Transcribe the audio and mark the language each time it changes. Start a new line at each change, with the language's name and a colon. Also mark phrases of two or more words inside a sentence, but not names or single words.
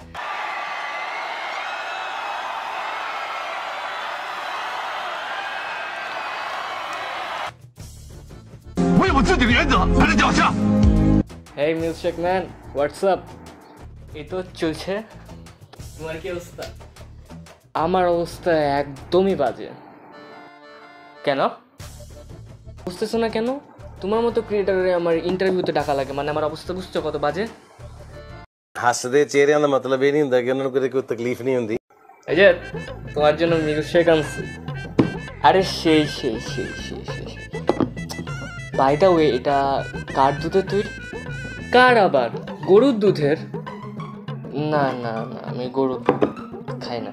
English: Hey Milkshake Man, what's up?
Bangla: এই তো চলছে। তোমার কি অবস্থা? আমার অবস্থা একদমই বাজে। কেন বুঝতেছো না কেন? তোমার মতো ক্রিয়েটারে আমার ইন্টারভিউতে ডাকা লাগে, মানে আমার অবস্থা বুঝছো কত বাজে?
Punjabi: ਹੱਸਦੇ ਚਿਹਰਿਆਂ ਦਾ ਮਤਲਬ ਇਹ ਨਹੀਂ ਹੁੰਦਾ ਕਿ ਉਹਨਾਂ ਨੂੰ ਕਦੇ ਕੋਈ ਤਕਲੀਫ ਨਹੀਂ ਹੁੰਦੀ।
Bangla: এই যে তোমার জন্য মিল্কশেক আনছি। আরে সেই সেই সেই সেই সেই
English: by the way,
Bangla: এটা কার দুধের তৈরি? কার আবার? গরুর দুধের? না না না, আমি গরুর দুধ খাই না।